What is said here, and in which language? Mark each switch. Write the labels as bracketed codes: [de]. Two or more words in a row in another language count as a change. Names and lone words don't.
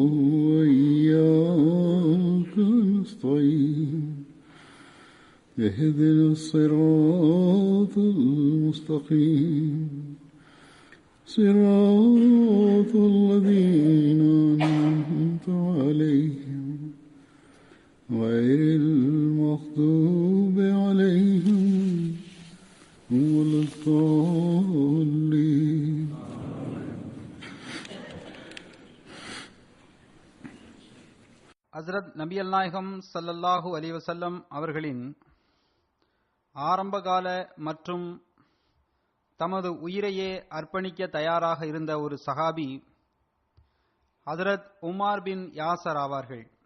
[ar] وإياك نستعين اهدنا الصراط المستقيم صراط الذين أنعمت عليهم غير المغضوب عليهم ولا الضالين. [ta] ஹஜ்ரத் நபிகள் நாயகம் [ar] صلى الله عليه وسلم [ta] அவர்களின் ஆரம்பகால மற்றும் தமது உயிரையே அர்ப்பணிக்க தயாராக இருந்த ஒரு சஹாபி ஹஜ்ரத் உமார் பின் யாசர் ஆவார்கள்.